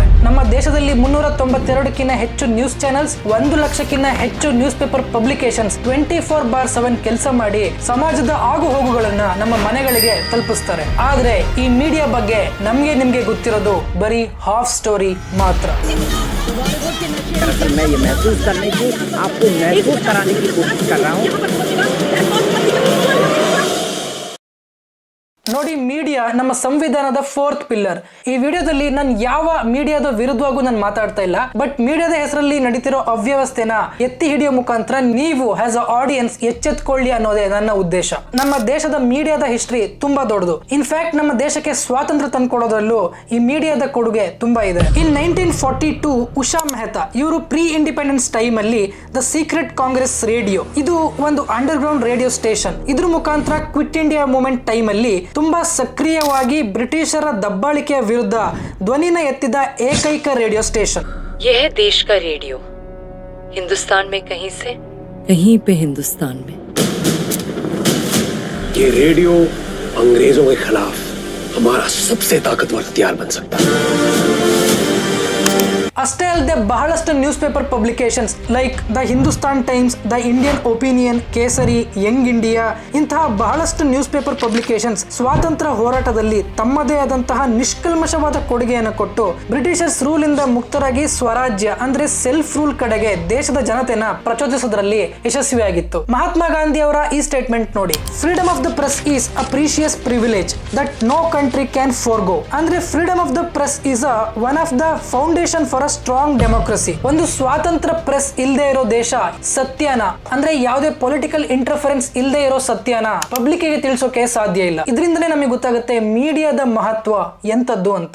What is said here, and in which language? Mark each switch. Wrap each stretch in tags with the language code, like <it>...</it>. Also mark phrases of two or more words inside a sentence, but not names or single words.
<kn>ನಮ್ಮ ದೇಶದಲ್ಲಿ 392ಕ್ಕಿಂತ ಹೆಚ್ಚು</kn> <en>news channels,</en> <kn>1 ಲಕ್ಷಕ್ಕಿಂತ ಹೆಚ್ಚು</kn> <en>news paper publications</en> <kn>24/7 ಕೆಲಸ ಮಾಡಿ ಸಮಾಜದ ಆಗು ಹೋಗುಗಳನ್ನ ನಮ್ಮ ಮನೆಗಳಿಗೆ ತಲುಪಿಸ್ತಾರೆ. ಆದ್ರೆ ಈ ಮೀಡಿಯಾ ಬಗ್ಗೆ ನಮ್ಗೆ ನಿಮ್ಗೆ ಗೊತ್ತಿರೋದು ಬರೀ</kn> <en>half story</en> <kn>ಮಾತ್ರ.</kn> <hi>मैं ये महसूस करने की आपको महसूस कराने की कोशिश कर रहा हूँ.</hi> <kn>ನೋಡಿ, ಮೀಡಿಯಾ ನಮ್ಮ ಸಂವಿಧಾನದ</kn> <en>4th pillar.</en> <kn>ಈ ವಿಡಿಯೋದಲ್ಲಿ ನಾನು ಯಾವ ಮೀಡಿಯಾದ ವಿರುದ್ಧವಾಗೂ ನಾನು ಮಾತಾಡ್ತಾ ಇಲ್ಲ, ಬಟ್ ಮೀಡಿಯಾದ ಹೆಸರಲ್ಲಿ ನಡೀತಿರೋ ಅವ್ಯವಸ್ಥೆನ ಎತ್ತಿ ಹಿಡಿಯೋ ಮುಖಾಂತರ ನೀವು</kn> <en>as a audience</en> <kn>ಎಚ್ಚೆತ್ಕೊಳ್ಳಿ ಅನ್ನೋದೇ ನನ್ನ ಉದ್ದೇಶ. ನಮ್ಮ ದೇಶದ ಮೀಡಿಯಾದ ಹಿಸ್ಟ್ರಿ ತುಂಬಾ ದೊಡ್ಡದು. ಇನ್ಫ್ಯಾಕ್ಟ್ ನಮ್ಮ ದೇಶಕ್ಕೆ ಸ್ವಾತಂತ್ರ್ಯ ತಂದ್ಕೊಡೋದ್ರಲ್ಲೂ ಈ ಮೀಡಿಯಾದ ಕೊಡುಗೆ ತುಂಬಾ ಇದೆ.</kn> <en>in 1942</en> <kn>ಉಷಾ ಮೆಹ್ತಾ ಇವರು</kn> <en>pre independence time</en> <kn>ಅಲ್ಲಿ ದ ಸೀಕ್ರೆಟ್ ಕಾಂಗ್ರೆಸ್ ರೇಡಿಯೋ, ಇದು ಒಂದು</kn> <en>under ground radio station.</en> <kn>ಇದ್ರ ಮುಖಾಂತರ</kn> <en>Quit India Movement time</en> <kn>ಅಲ್ಲಿ ತುಂಬಾ ಸಕ್ರಿಯವಾಗಿ ಬ್ರಿಟಿಷರ ದಬ್ಬಾಳಿಕೆಯ ವಿರುದ್ಧ ಧ್ವನಿನ ಎತ್ತಿದ ಏಕೈಕ</kn> <en>radio station.</en> <hi>यह देश का रेडियो हिंदुस्तान में कहीं पे हिंदुस्तान में ये रेडियो अंग्रेजों के खिलाफ हमारा सबसे ताकतवर हथियार बन सकता है.</hi> <kn>ಅಷ್ಟೇ ಅಲ್ಲದೆ ಬಹಳಷ್ಟು</kn> <en>news paper publications like</en> <kn>ದ ಹಿಂದೂಸ್ತಾನ್ ಟೈಮ್ಸ್, ದ ಇಂಡಿಯನ್ ಒಪಿನಿಯನ್, ಕೇಸರಿ, ಯಂಗ್ ಇಂಡಿಯಾ ಇಂತಹ ಬಹಳಷ್ಟು</kn> <en>news paper publications</en> <kn>ಸ್ವಾತಂತ್ರ್ಯ ಹೋರಾಟದಲ್ಲಿ ತಮ್ಮದೇ ಆದಂತಹ ನಿಷ್ಕಲ್ಮಶವಾದ ಕೊಡುಗೆಯನ್ನು ಕೊಟ್ಟು</kn> <en>Britishers rule</en> <kn>ಇಂದ ಮುಕ್ತರಾಗಿ ಸ್ವರಾಜ್ಯ ಅಂದ್ರೆ</kn> <en>self rule</en> <kn>ಕಡೆಗೆ ದೇಶದ ಜನತೆನ ಪ್ರಚೋದಿಸೋದ್ರಲ್ಲಿ ಯಶಸ್ವಿಯಾಗಿತ್ತು. ಮಹಾತ್ಮ ಗಾಂಧಿ ಅವರ ಈ ಸ್ಟೇಟ್ಮೆಂಟ್ ನೋಡಿ,</kn> <en>freedom of the press is a precious privilege that no country can forgo. ಅಂದ್ರೆ freedom of the press is one of the foundation for strong democracy.</en> <kn>ಒಂದು ಸ್ವಾತಂತ್ರ್ಯ ಪ್ರೆಸ್ ಇಲ್ಲದೆ ಇರೋ ದೇಶ ಸತ್ಯನ, ಅಂದ್ರೆ ಯಾವುದೇ</kn> <en>political interference</en> <kn>ಇಲ್ಲದೆ ಇರೋ ಸತ್ಯನ ಪಬ್ಲಿಕ್ಗೆ ತಿಳಿಸೋಕೆ ಸಾಧ್ಯ ಇಲ್ಲ. ಇದರಿಂದನೇ ನಮಗೆ ಗೊತ್ತಾಗುತ್ತೆ ಮೀಡಿಯಾದ ಮಹತ್ವ ಎಂತದ್ದು ಅಂತ.</kn>